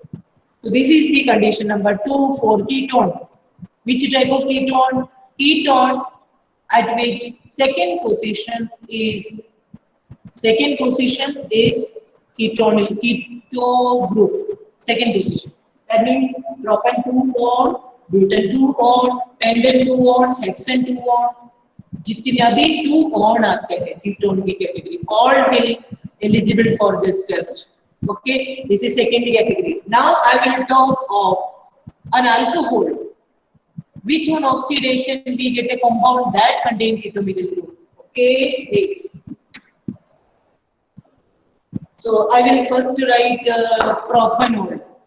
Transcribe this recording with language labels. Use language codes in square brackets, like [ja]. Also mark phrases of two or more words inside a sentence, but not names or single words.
[en] So this is the condition number 2 for ketone. Which type of ketone? Ketone at which second position is ketone group. Second position. That means propan 2-on, butan 2-on, pentan 2-on, hexane 2-on. [hi] जितने भी 2-on आते हैं [en] ketone की category, all will eligible for this test. Okay, this is second category. Now I will talk of an alcohol, which on oxidation we get a compound that contains ketomidal group. Okay, wait. So I will first write propanol.